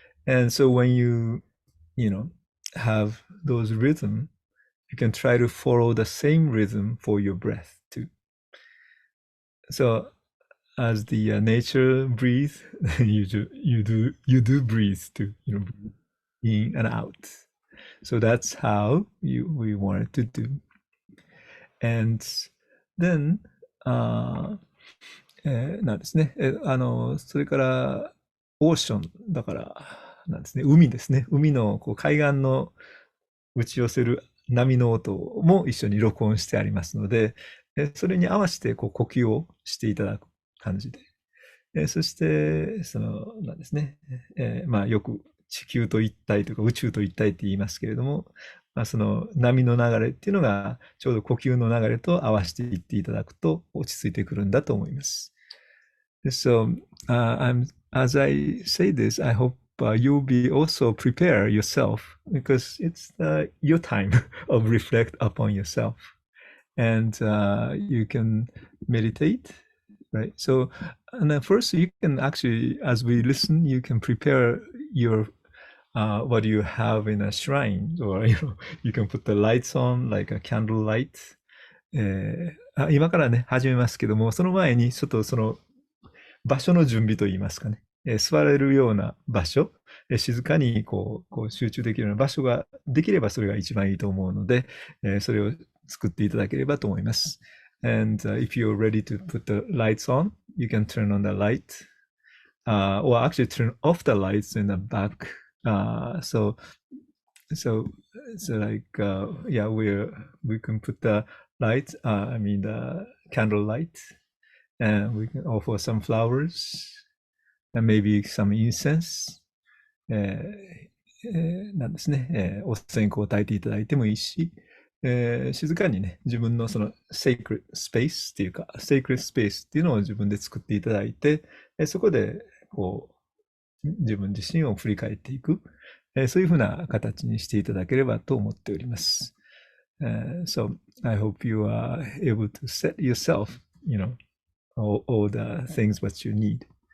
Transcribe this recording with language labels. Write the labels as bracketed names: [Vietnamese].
[English] And so when you have those rhythm, you can try to follow the same rhythm for your breath too. So as the nature breathe, you do breathe too. in and out. So that's how we wanted to do. And then, [Japanese] なんですね。それから、オーションだから、なんですね。海ですね。海のこう海岸の打ち寄せる波の音も一緒に録音してありますので、それに合わせてこう呼吸をしていただく感じで。そして、なんですね。まあ、よく地球と一体とか宇宙と一体って言いますけれども、まあ、その波の流れっていうのがちょうど呼吸の流れと合わせていっていただくと落ち着いてくるんだと思います。 [English] So, as I say this, I hope you'll be also prepare yourself because it's your time of reflect upon yourself, and you can meditate, right? So, and then first you can actually, as we listen, you can prepare your what you have in a shrine, or you can put the lights on like a candle light. [Japanese] 今からね、始めますけども、その前にちょっとその場所の準備といいますかね、座れるような場所、静かにこう集中できるような場所ができればそれが一番いいと思うので、それを作っていただければと思います。 [English] And if you're ready to put the lights on, you can turn on the light, or actually turn off the lights in the back. So like yeah, we can put the light, I mean the candle light, and we can offer some flowers and maybe some incense. [Japanese] なんですね、お線香を焚いていただいてもいいし、静かにね、自分のその [English] sacred space [Japanese] っていうか、sacred space っていうのを自分で作っていただいて、そこでこう自分自身を振り返っていく、そういうふうな形にしていただければと思っております。 [English] So I hope you are able to set yourself, all the things what you need.